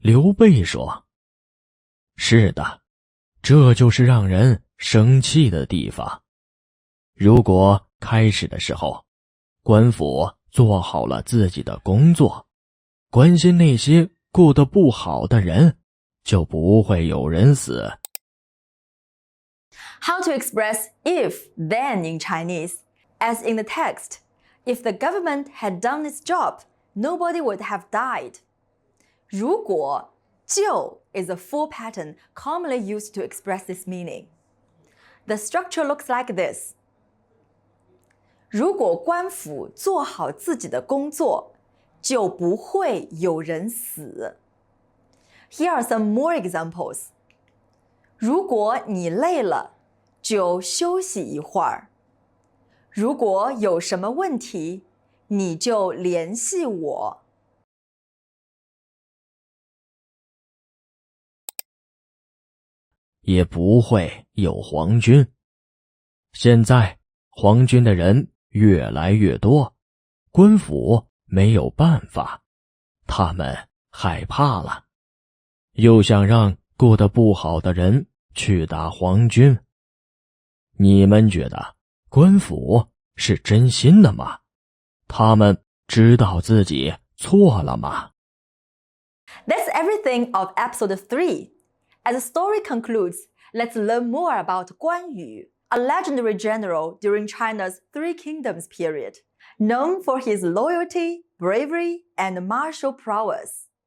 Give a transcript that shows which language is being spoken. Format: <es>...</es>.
<zh>刘备说：“是的，这就是让人生气的地方。如果开始的时候，官府做好了自己的工作，关心那些过得不好的人，就不会有人死。”</zh> <en>How to express if then in Chinese? As in the text, if the government had done its job, nobody would have died. 如果就 is a full pattern commonly used to express this meaning. The structure looks like this.</en> <zh>如果官府做好自己的工作，就不会有人死。</zh> <en>Here are some more examples.</en> <zh>如果你累了，就休息一会儿。如果有什么问题，你就联系我。也不会有黄军。现在黄军的人越来越多，官府没有办法，他们害怕了，又想让过得不好的人去打黄军。你们觉得官府是真心的吗？他们知道自己错了吗？</zh> <en>That's everything of episode 3. As the story concludes, let's learn more about Guan Yu, a legendary general during China's Three Kingdoms period, known for his loyalty, bravery, and martial prowess.</en>